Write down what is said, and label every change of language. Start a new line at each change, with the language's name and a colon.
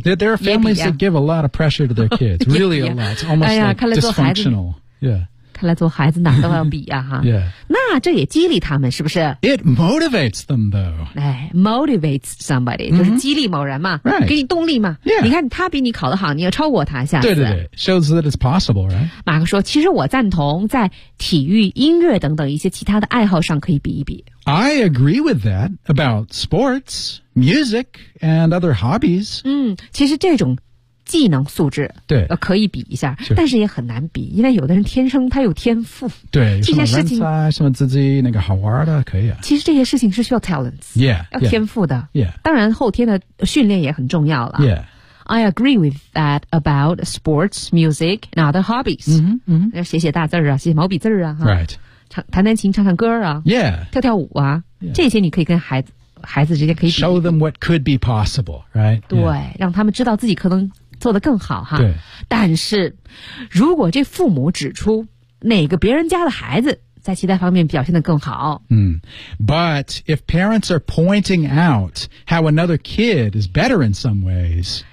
English: There are families that give a lot of pressure to their kids. Really a lot. It's almost like dysfunctional. Yeah.
Chinese: 看来做孩子哪都要比啊哈。
English: Yeah.
Chinese: 那这也激励他们是不是
English: ?It motivates them though.
Chinese: 哎 ,
English: motivates somebody,、
Chinese: mm-hmm. 就是激励某人嘛、
English: right.
Chinese: 给你动力嘛。
English: Yeah.
Chinese: 你看他比你考得好你要超过他下次。对对对
English: ,shows that it's possible, right?
Chinese: 马克说其实我赞同在体育音乐等等一些其他的爱好上可以比一比。
English: I agree with that about sports, music, and other hobbies.
Chinese: 嗯其实这种技能素质对、可以比一下、sure. 但是也很难比因为有的人天生他有天赋对这些事情什么自己那个好玩的可以啊其实这些事情是需要 talents
English: yeah,
Chinese: 要天赋的
English: yeah, yeah.
Chinese: 当然后天的训练也很重要了
English: yeah I agree with that about sports, music and other hobbies 嗯、mm-hmm, 嗯、
Chinese: mm-hmm. 写写大字啊写写毛笔字啊
English: right
Chinese: 弹弹琴唱唱歌啊
English: yeah
Chinese: 跳跳舞啊、
English: yeah.
Chinese: 这些你可以跟孩子之间可以比
English: show them what could be possible right
Chinese: 对、yeah. 让他们知道自己可能做得更好哈对但是如果这父母指出哪个别人家的孩子在其他方面表现得更好、 mm.
English: But if parents are pointing out how another kid is better in some ways